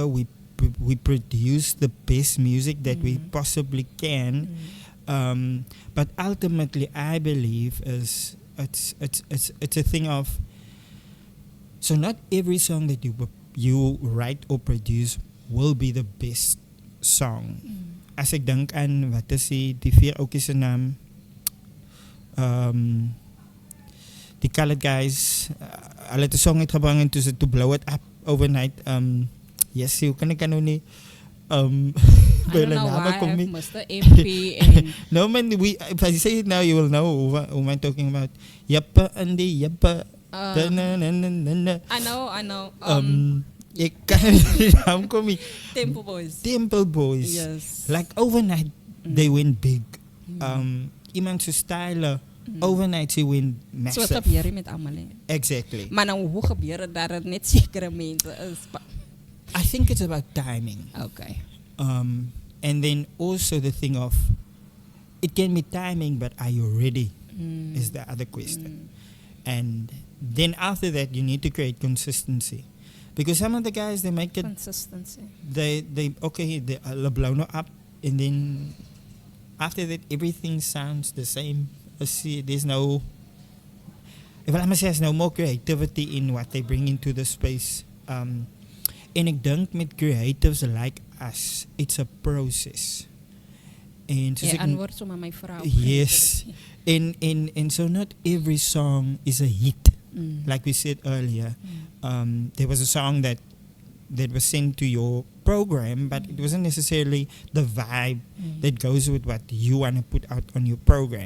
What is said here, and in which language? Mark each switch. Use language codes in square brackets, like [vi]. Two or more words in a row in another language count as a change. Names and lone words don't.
[en] We produce the best music that we possibly can. But ultimately, I believe it's a thing of, so not every song that you write or produce will be the best song. [af] As ek dink aan wat is die vier oukies se naam, die [en] colored guys, [af] hulle het 'n song uitgebring en [en] to blow it up overnight. Yes, [af] hoe kan ek nou nie [en] I don't know why I have Mr. MP and no man, if I say it now, you will know who am I talking about. Yappa and the yappa. I know. [af] Ek kan nie naam kom nie. [en] Temple Boys. Yes. Like overnight, they went big. [af] Iemand so [en] style, overnight they went massive. [af] So wat gebeur hier met almal hè? [en] Exactly. [af] Maar nou hoe gebeur dit dat dit net sekere mense is? [en] I think it's about timing. Okay. And then also the thing of, it can be timing, but are you ready? Is the other question. And then after that, you need to create consistency, because some of the guys, they make it Consistency. they blow no up, and then after that everything sounds the same. There's no, if I must say, there's no more creativity in what they bring into the space. [af] En ek dink met creatives [en] like us, it's a process. And [af] Ja, antwoord sommer my vrou. [en] yes, and so not every song is a hit. Like we said earlier, there was a song that was sent to your program, but it wasn't necessarily the vibe that goes with what you want to put out on your program.